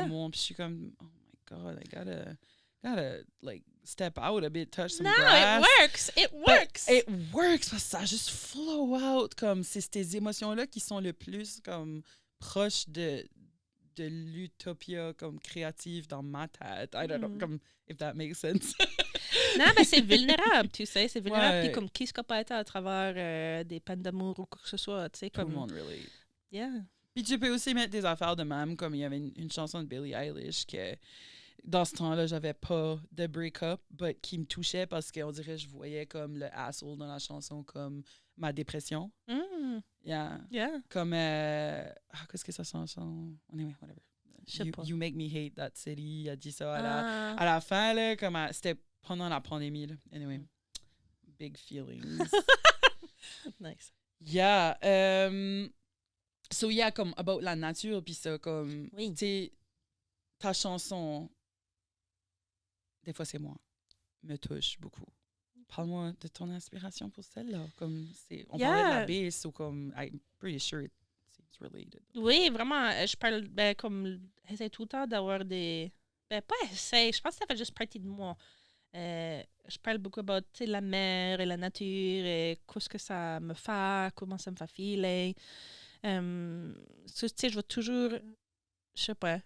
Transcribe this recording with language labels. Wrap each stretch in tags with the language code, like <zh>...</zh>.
<fr>l'amour. Puis je suis comme,</fr> <en>oh my God, I gotta, like, step out a bit, touch some No, grass. it works! It works! It works</en> <fr>parce que ça juste flow out comme c'est ces émotions-là qui sont le plus comme proches de l'utopia comme créative dans ma tête.</fr> <en>I don't know, comme if that makes sense.</en> <fr>Non, mais c'est vulnérable, tu sais. C'est vulnérable. Ouais. Puis comme qui se pas été à travers des peines d'amour ou quoi que ce soit, tu sais. Tout le Comme, monde relate.</fr> <en>yeah.</en> <fr>Puis tu peux aussi mettre des affaires de même, comme il y avait une chanson de Billie Eilish que dans ce temps-là, j'avais pas de break-up, but qui me touchait parce qu'on dirait que je voyais comme le asshole dans la chanson comme ma dépression. Mm,</fr> <en>Yeah. yeah.</en> <fr>Comme qu'est-ce que ça chanson?</fr> <en>Anyway, whatever.</en> <fr>Je sais pas.</fr> <en>You make me hate that city.</en> <fr>Il a dit ça Ah. à la fin, là, comme c'était pendant la pandémie.</fr> <en>Là. Anyway, big feelings. Nice. Yeah. So, yeah,</en> <fr>comme about la nature, puis ça, comme, Oui. tu sais, ta chanson, des fois c'est moi, me touche beaucoup. Parle-moi de ton inspiration pour celle-là. Comme, on parlait de la bass, ou comme,</fr> <en>I'm pretty sure it's related.</en> <fr>Oui, vraiment. Je parle, ben, comme, j'essaie tout le temps d'avoir des. Ben, pas essayer. Je pense que ça fait juste partie de moi. Je parle beaucoup about, tu sais, la mer et la nature et qu'est-ce que ça me fait, comment ça me fait filer. Tu sais, je vais toujours. Je sais pas.</fr>